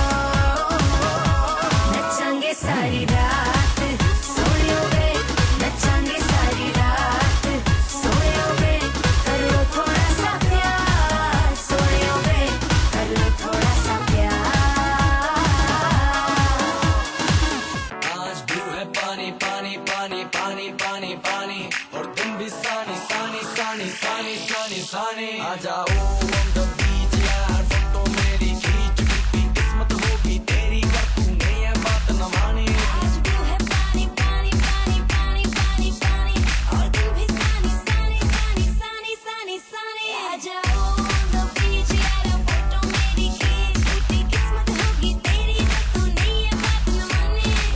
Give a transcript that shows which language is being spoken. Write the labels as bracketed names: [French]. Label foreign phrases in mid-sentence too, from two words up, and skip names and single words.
[Punjabi] ਨਚਾਂਗੇ ਸਾਰੀ ਰਾਤ ਸੋਏ ਵੇ ਨਚਾਂਗੇ ਸਾਰੀ ਰਾਤ ਸੋਏ ਵੇ [Hindi] कर लो थोड़ा सा प्यार [Punjabi] ਸੋਏ ਵੇ [Hindi] कर लो थोड़ा सा प्यार आज ब्लू है पानी पानी पानी पानी पानी पानी और तुम भी सानी सानी सानी सानी सानी सानी आ जाओ [English] on the beach [Hindi] यार फोटो मेरी खींच टूटी किस्मत होगी तेरी कर तूने ये बात न मानी आज ब्लू है पानी पानी पानी पानी पानी पानी और तू भी सानी सानी सानी सानी सानी सानी आ जाओ [English] on the beach [Hindi] यार फोटो मेरी खींच टूटी किस्मत होगी तेरी पर तूने ये बात न मानी